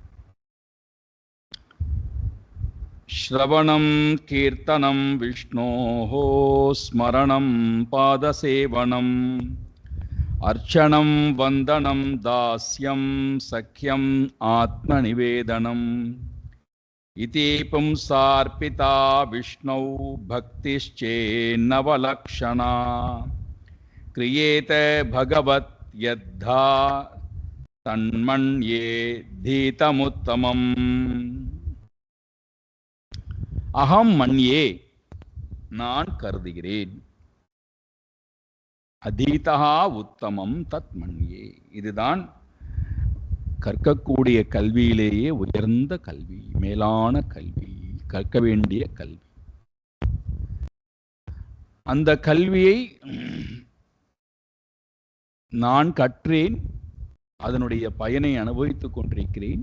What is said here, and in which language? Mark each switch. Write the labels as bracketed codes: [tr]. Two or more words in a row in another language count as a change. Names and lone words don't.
[sa] श्रवणं कीर्तनं विष्णोः स्मरणं पादसेवनम् अर्चनं वन्दनं दास्यं सख्यम् आत्मनिवेदनम् इति पुंसार्पिता विष्णौ भक्तिश्चेन्नवलक्षणा क्रियेते भगवत् यद्धा तन्मन्ये धीतमुत्तमम्. अहं मन्ये, [ta] நான் கருதுகிறேன். [sa] अधीता उत्तमम् तत् मन्ये, [ta] இதுதான் கற்கக்கூடிய கல்வியிலேயே உயர்ந்த கல்வி, மேலான கல்வி, கற்க வேண்டிய கல்வி. அந்த கல்வியை நான் கற்றேன், அதனுடைய பயனை அனுபவித்துக் கொண்டிருக்கிறேன்.